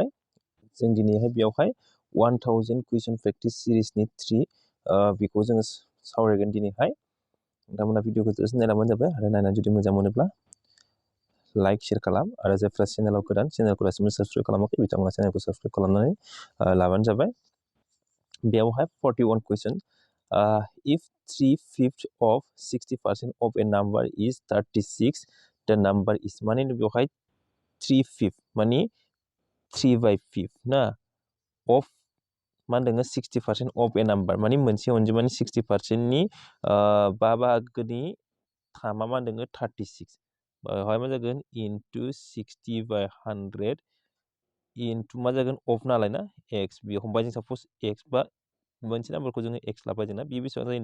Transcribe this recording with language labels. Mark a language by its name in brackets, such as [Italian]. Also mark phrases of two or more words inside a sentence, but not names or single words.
[Bodo] जों दिनैहाय बेयावहाय 1000 कुइसन [English] practice series [Bodo] 3 बेखौ जोङो सावरायगोन दिनैहाय। नोंथांमोना भिडिअखौ जोबोद नायलांबानो जाबाय आरो नायनानै जुदि मोजां मोनोब्ला [English] like share [Bodo] खालाम आरो जायफ्रा चेनेलाव गोदान चेनेलखौ दासिमबो साबस्क्राइब खालामाखै बिथांमोना चेनेलखौ साबस्क्राइब खालामनानै लाबानो जाबाय। बेयावहाय 41 कुइसन [English] if 3/5 of 60% of a number is [Bodo] 36 the number is माने बेवहाय 3/5 माने 3/5 ना of मा होनदों [English] 60% of a number [Bodo] माने मोनसे अनजिमानि 60% नि 5 बाहागोनि थामा मा होनदों 36 बेवहाय मा जागोन [English] into 60/100 into [Bodo] मा जागोन of नालाय ना x बे हमबाय जों साप'ज x बा मोनसे नाम्बारखौ जोङो x लाबाय जोंना बे बेसेबां जायो